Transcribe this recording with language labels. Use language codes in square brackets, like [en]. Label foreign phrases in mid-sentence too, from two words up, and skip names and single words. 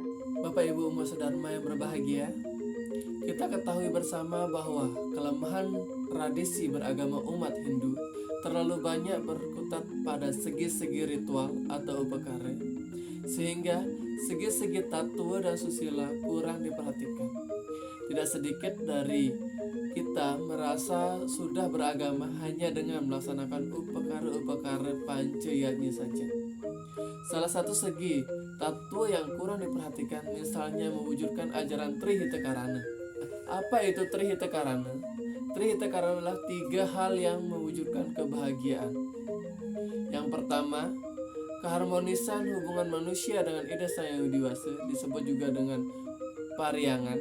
[id] Bapak Ibu Umat Dharma yang berbahagia, kita ketahui bersama bahwa kelemahan tradisi beragama umat Hindu terlalu banyak berkutat pada segi-segi ritual atau upakara, sehingga segi-segi tatua dan susila kurang diperhatikan. Tidak sedikit dari kita merasa sudah beragama hanya dengan melaksanakan upakara-upakara pancayatnya saja. Salah satu segi tatua yang kurang diperhatikan misalnya mewujudkan ajaran Trihita Karana. Apa itu Trihita Karana? Trihita Karana adalah 3 hal yang mewujudkan kebahagiaan. Yang pertama, keharmonisan hubungan manusia dengan Ida Sang Hyang Widi-Wasa, disebut juga dengan pariangan.